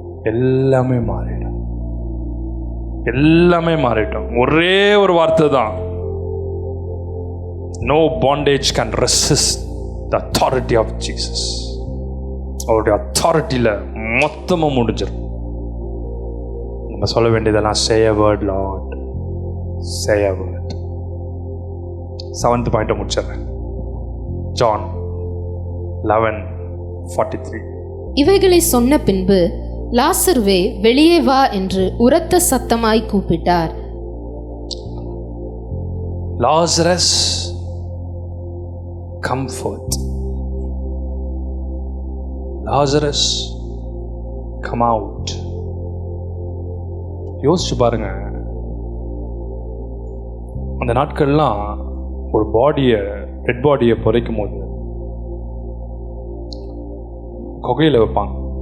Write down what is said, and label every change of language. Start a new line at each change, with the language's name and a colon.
Tamil: எல்லாமே மாறிடும், எல்லாமே மாறிட்டோம். ஒரே ஒரு வார்த்தை தான்,
English: No bondage can resist the authority of Jesus.
Tamil: அவருடைய அத்தாரிட்டியில் மொத்தமாக முடிஞ்சிடும். நம்ம சொல்ல வேண்டியதெல்லாம்
English: say a word Lord, say a word.
Tamil: 7th பாயிண்ட்டை முடிச்சிடுறேன்.
English: John 11:43.
Tamil: இவைகளை சொன்ன பின்பு லாசருவே வெளியே வா என்று உரத்த சத்தமாய் கூப்பிட்டார்.
English: Lazarus come forth, Lazarus come out.
Tamil: யோசிச்சு பாருங்க, அந்த நாட்கள்லாம் ஒரு டெட் பாடியை புதைக்கும் போது குகையில் வைப்பாங்க.